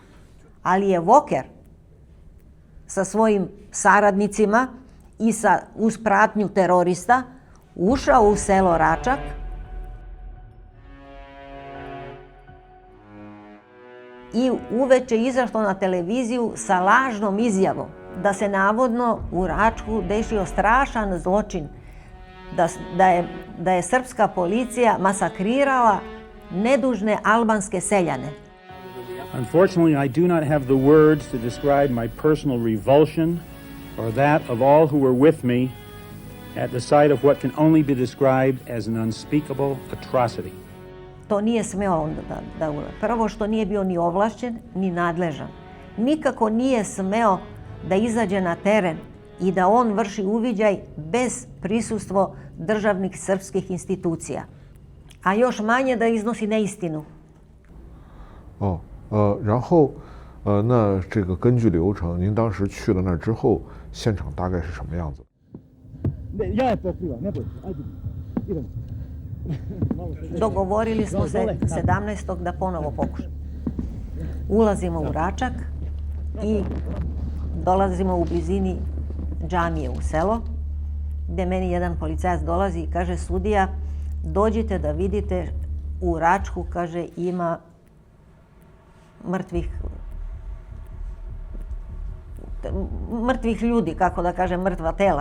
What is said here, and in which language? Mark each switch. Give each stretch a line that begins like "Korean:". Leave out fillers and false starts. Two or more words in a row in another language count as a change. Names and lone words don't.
Serbian: Ali je Voker sa svojim saradnicima i uz pratnju terorista ušao u selo Račak i uveče izašao na televiziju sa lažnom izjavom da se navodno u Račku desio strašan zločin, da je srpska policija masakrirala nedužne albanske seljane.
English: Unfortunately, I do not have the words to describe my personal revulsion or that of all who were with me at the sight of what can only be described as an unspeakable atrocity.
Serbian: To nije smeo onda da uradi. Prvo što nije bio ni ovlašćen, ni nadležan. Nikako nije smeo da izađe na teren i da on vrši uviđaj bez prisustva državnih srpskih institucija. A još manje da iznosi neistinu.
Chinese: 然后那这个根据流程，您当时去了那儿之后，现场大概是什么样子？
Serbian: Dogovorili smo se 17. da ponovo pokušamo. Ulazimo u Račak i dolazimo u blizini džamije u selo, gde meni jedan policajac dolazi i kaže, sudija, dođite da vidite u Račku, kaže, ima mrtvih ljudi, kako da kažem, mrtva tela.